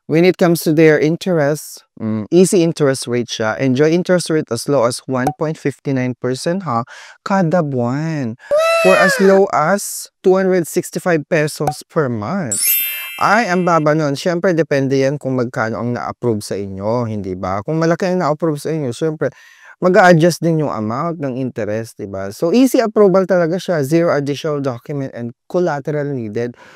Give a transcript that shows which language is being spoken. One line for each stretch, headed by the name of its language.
English: When it comes to their interest, easy interest rate siya. Enjoy interest rate as low as 1.59%
Filipino: kada buwan.
English: For as low as 265 pesos per month.
Filipino: Ay, ang baba nun. Siyempre, depende yan kung magkano ang na-approve sa inyo, hindi ba? Kung malaki ang na-approve sa inyo, siyempre, mag-a-adjust din yung amount ng interest, diba?
English: So, easy approval
Filipino: talaga siya.
English: Zero additional document and collateral needed.